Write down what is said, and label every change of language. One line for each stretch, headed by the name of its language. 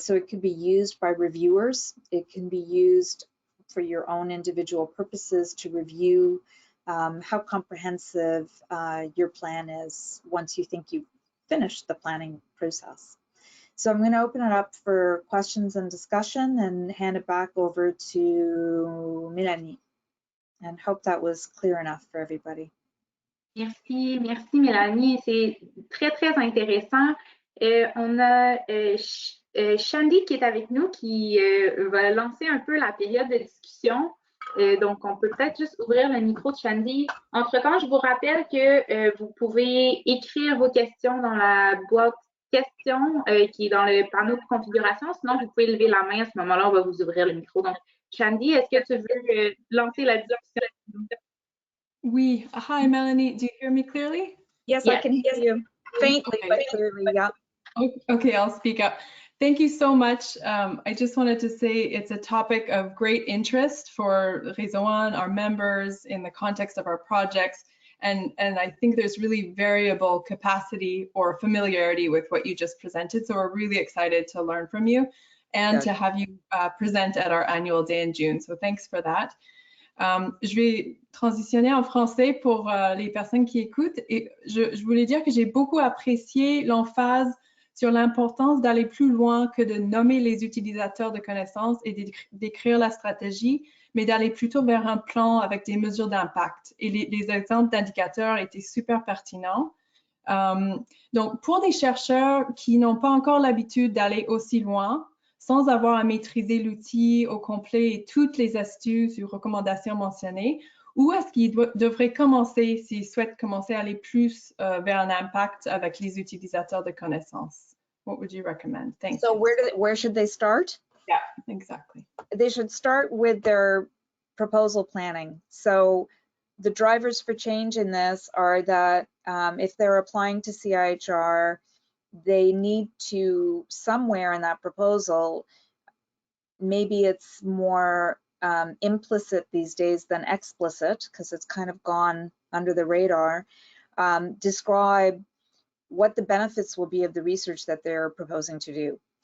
English: So it can be used by reviewers. It can be used for your own individual purposes to review how comprehensive your plan is once you think you've finished the planning process. So I'm going to open it up for questions and discussion and hand it back over to Melanie. and hope that was clear enough for everybody.
French: Merci, merci Mélanie. C'est très, très intéressant. On a Shandy qui est avec nous, qui va lancer un peu la période de discussion. Donc, on peut peut-être juste ouvrir le micro de Shandy. Entre-temps, je vous rappelle que vous pouvez écrire vos questions dans la boîte questions qui est dans le panneau de configuration. Sinon, vous pouvez lever la main. À ce moment-là, on va vous ouvrir le micro. Donc, Shandy, est-ce que tu veux lancer la discussion?
English: Oui. Hi, Melanie. Do you hear me clearly? Yes, I can hear you faintly, but clearly, yeah. Okay, I'll speak up. Thank you so much. I just wanted to say it's a topic of great interest for Réseau-1, our members, in the context of our projects. And I think there's really variable capacity or familiarity with what you just presented. So we're really excited to learn from you and to have you present at our annual day in June. So thanks for that.
French: Je vais transitionner en français pour les personnes qui écoutent. Et je voulais dire que j'ai beaucoup apprécié l'emphase sur l'importance d'aller plus loin que de nommer les utilisateurs de connaissances et d'écrire la stratégie, mais d'aller plutôt vers un plan avec des mesures d'impact. Et les exemples d'indicateurs étaient super pertinents. Donc, pour des chercheurs qui n'ont pas encore l'habitude d'aller aussi loin, sans avoir à maîtriser l'outil au complet et toutes les astuces ou recommandations mentionnées, où est-ce qu'ils devraient commencer s'ils souhaitent commencer à aller plus vers un impact avec les utilisateurs de connaissances?
English: What would you recommend? Thanks. So where should they start? Yeah, exactly. They should start with their proposal planning. So the drivers for change in this are that if they're applying to CIHR, they need to, somewhere in that proposal, maybe it's more implicit these days than explicit, because it's kind of gone under the radar, describe what the benefits will be of the research that they're proposing to do.